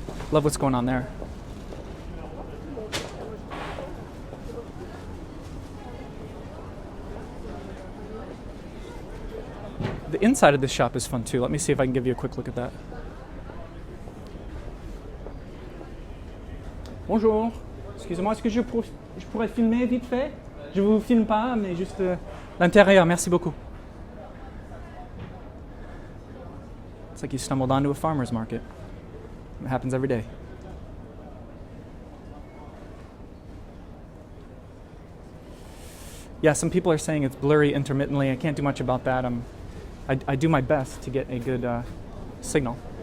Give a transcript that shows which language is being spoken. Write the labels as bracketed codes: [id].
[en] Love what's going on there. The inside of this shop is fun too. Let me see if I can give you a quick look at that. [fr] Bonjour. Excusez-moi, est-ce que je pourrais filmer vite fait? Je vous filme pas, mais juste l'intérieur. Merci beaucoup. [en] It's like you stumbled onto a farmer's market. It happens every day. Yeah, some people are saying it's blurry intermittently. I can't do much about that. I do my best to get a good signal.